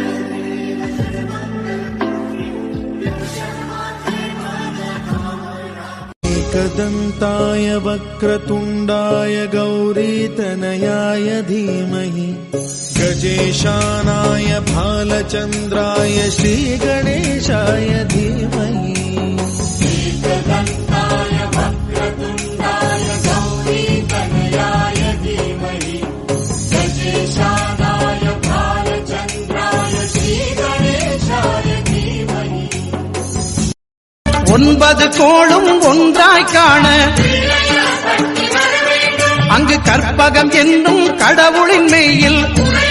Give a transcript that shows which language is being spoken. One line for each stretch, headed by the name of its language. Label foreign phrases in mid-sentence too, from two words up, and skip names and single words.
Sanskrit: एकदन्ताय वक्रतुण्डाय गौरीतनयाय धीमहि गजेशानाय भालचन्द्राय श्रीगणेशाय धीमहि एकदन्ताय वक्रतुण्डाय गौरीतनयाय धीमहि गजेशानाय भालचन्द्राय श्रीगणेशाय धीमहि
Tamil: ஒன்பது கோளும் ஒன்றாய் காண அங்கு கற்பகம் என்னும் கடவுளின் மெய்யில்